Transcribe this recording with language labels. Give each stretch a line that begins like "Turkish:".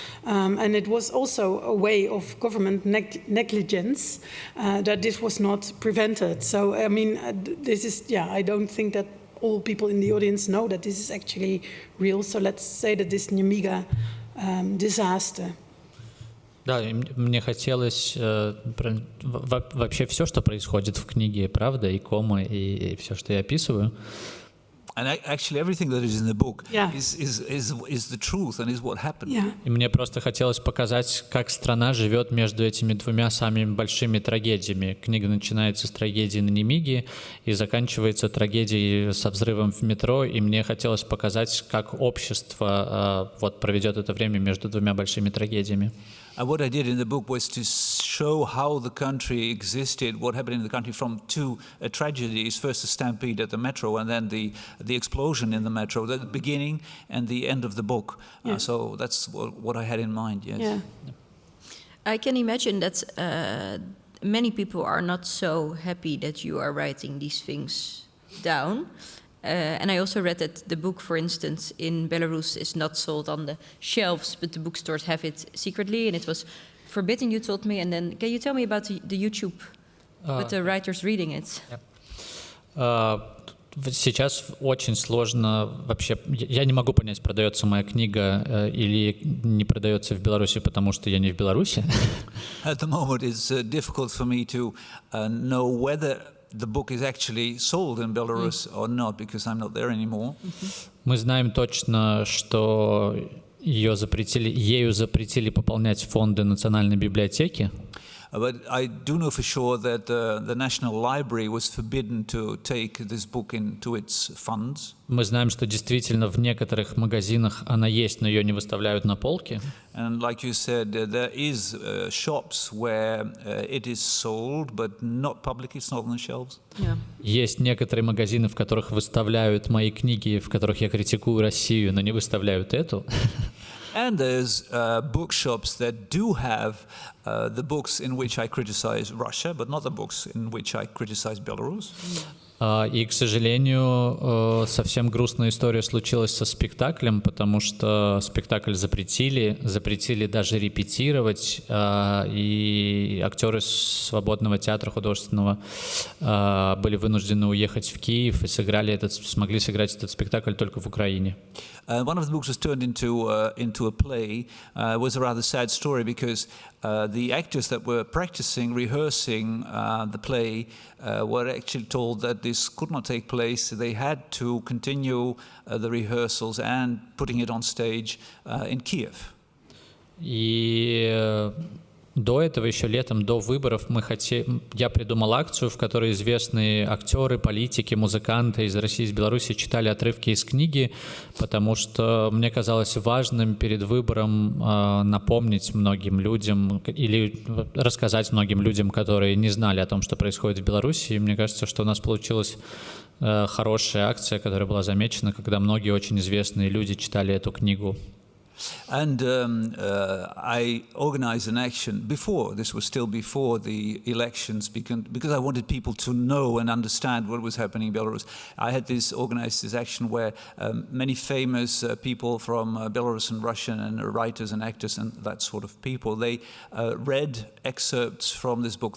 English: And it was also a way of government negligence that this was not prevented. So, I mean, this is, I don't think that all people in the audience know that this is actually real. So let's say that this Nyamiga disaster.
Russian: Да, мне хотелось вообще все, что происходит в книге, правда, и кома, и все, что я описываю.
English: And actually, everything that is in the book is the truth and is what happened. Yeah.
Russian: И мне просто хотелось показать, как страна живет между этими двумя самыми большими трагедиями. Книга начинается с трагедии на Немиге и заканчивается трагедией со взрывом в метро. И мне хотелось показать, как общество вот проведет это время между двумя большими трагедиями.
English: And what I did in the book was to show how the country existed, what happened in the country from two tragedies, first the stampede at the metro and then the explosion in the metro, the beginning and the end of the book. Yeah. So that's what I had in mind, yes. Yeah. I can imagine that many people are not so happy that you are writing these things down. And I also read that the book, for instance, in Belarus is not sold on the shelves, but the bookstores have it secretly, and it was forbidden, you told me. And then, can you tell me about the YouTube with the writers reading it?
Russian: Сейчас очень сложно вообще. Я не могу понять, продается моя книга или не продается в Беларуси, потому что я не в Беларуси.
English: At the moment, it's difficult for me to know whether the book is actually sold in Belarus or not, because I'm not there anymore.
Russian: Мы знаем точно, что ею запретили пополнять фонды Национальной библиотеки.
English: But I do know for sure that the National Library was forbidden to take this book into its funds.
Russian: Мы знаем, что действительно в некоторых магазинах она есть, но ее не выставляют на полке.
English: And like you said, there is shops where it is sold, but not publicly, it's not on the shelves. Yeah.
Russian: Есть некоторые магазины, в которых выставляют мои книги, в которых я критикую Россию, но не выставляют эту.
English: And there's bookshops that do have the books in which I criticize Russia, but not the books in which I criticize Belarus.
Russian: И, к сожалению, совсем грустная история случилась со спектаклем, потому что спектакль запретили даже репетировать, и актеры Свободного театра художественного были вынуждены уехать в Киев и смогли сыграть этот спектакль только в Украине.
English: One of the books was turned into a play. It was a rather sad story because the actors that were rehearsing the play were actually told that this could not take place. They had to continue the rehearsals and putting it on stage in Kiev.
Russian: И до этого, еще летом, до выборов, я придумал акцию, в которой известные актеры, политики, музыканты из России, из Беларуси читали отрывки из книги, потому что мне казалось важным перед выбором напомнить многим людям или рассказать многим людям, которые не знали о том, что происходит в Беларуси. И мне кажется, что у нас получилась хорошая акция, которая была замечена, когда многие очень известные люди читали эту книгу.
English: And I organized an action this was still before the elections, because I wanted people to know and understand what was happening in Belarus. I had organized this action where many famous people from Belarus and Russian and writers and actors and that sort of people, they read excerpts from this book.